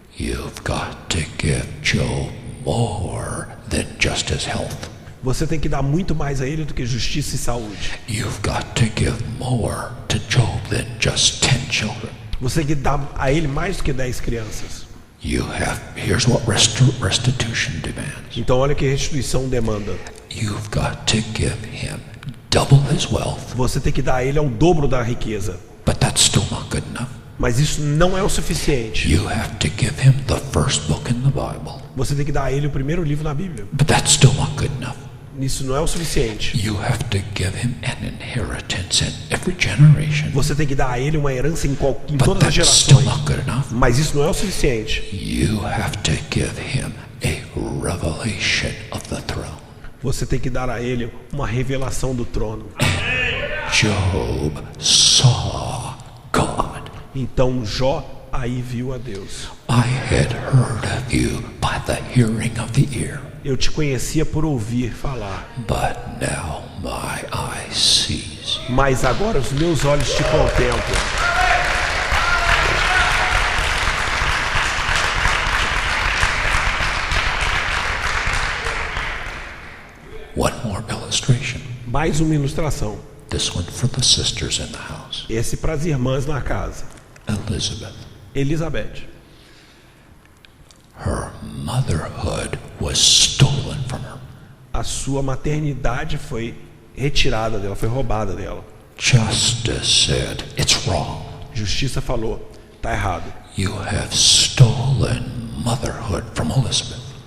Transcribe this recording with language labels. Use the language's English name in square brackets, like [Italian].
[English] You've got to give Job more than just his health. [Portuguese] Você tem que dar muito mais a ele do que justiça e saúde. [English] You've got to give more to Job than just 10 children. [Portuguese] Você tem que dar a ele mais do que 10 crianças. [English] Here's what restitution demands. [Portuguese] Então olha que restituição demanda. [English] You've got to give him double his wealth, [Portuguese] Você tem que dar a ele ao dobro da riqueza. [English] but that's still not good enough. [Portuguese] Mas isso não é o suficiente. [English] You have to give him the first book in the Bible, [Portuguese] Você tem que dar a ele o primeiro livro na Bíblia. [English] but that's still not good enough. [Portuguese] Isso não é o suficiente. [English] You have to give him an inheritance in every generation, [Portuguese] Você tem que dar a ele uma herança em [English] but [Portuguese] todas as [English] that's still [Portuguese] gerações. [English] not good enough. [Portuguese] Mas isso não é o suficiente. [English] You have to give him a revelation of the throne. [Portuguese] Você tem que dar a ele uma revelação do trono. [English] Job saw God. [Portuguese] Então Jó aí viu a Deus. [English] I had heard of you by the hearing of the ear, [Portuguese] Eu te conhecia por ouvir falar, [English] but now my eye sees you. [Portuguese] mas agora os meus olhos te contemplam. [English] One more illustration. [Portuguese] Mais uma ilustração. [English] This one for the sisters in the house. [Portuguese] Esse para as irmãs na casa. [English] Elizabeth. [Portuguese] Elizabeth. [English] Her motherhood was stolen from her. [Portuguese] A sua maternidade foi retirada dela, foi roubada dela. [English] Justice said, it's wrong. [Portuguese] Justiça falou, tá errado. [English] You have stolen motherhood from Elizabeth.